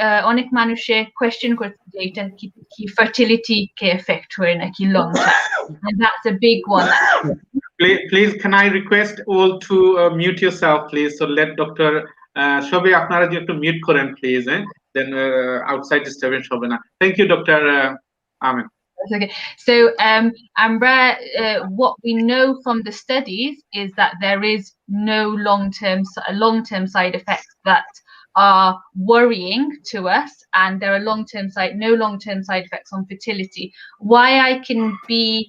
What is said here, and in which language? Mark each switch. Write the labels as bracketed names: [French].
[Bangla] অনেক মানুষে কোয়েশ্চেন করছে যে এটা কি ফার্টিলিটি কে এফেক্ট হয় নাকি long term, [English] and that's a big one. Please, can I request all to mute yourself, please? So let Dr. [Bangla] Shobe, আপনারা যে একটু মিউট করেন প্লিজ, [English] then outside disturbance [Bangla] হবে না। [English] Thank you, Dr. Amin. Okay, so Amra, what we know from the studies is that there is no long-term side effects that are worrying to us, and there are no long-term side effects on fertility. Why I can be